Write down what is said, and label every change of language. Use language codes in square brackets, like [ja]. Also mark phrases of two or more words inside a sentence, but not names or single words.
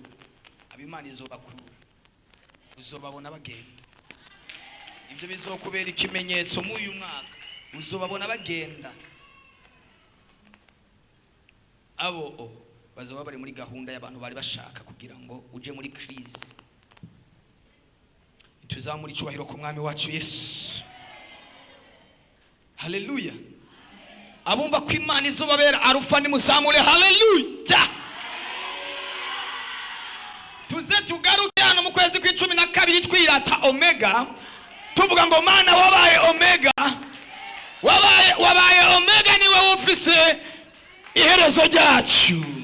[rn] Abimana izobakuru uzobabona bagenda. ibyo bizokubera ikimenyetso mu uyu mwaka. Uzobabona bagenda, abo bazoba bari muri gahunda y'abantu bari bashaka kugira ngo uje muri crise. Tuzamura icyubahiro ku mwami wacu Yesu. Haleluya. Abumva ko Imana izobabera arufa nimuzamure haleluya. Tuze tugaruke hano mu kwezi kwa12 twirata Omega, tuvuga ngo Mana wabaye Omega, wabaye Omega, niwe ufise iherezo ryacu.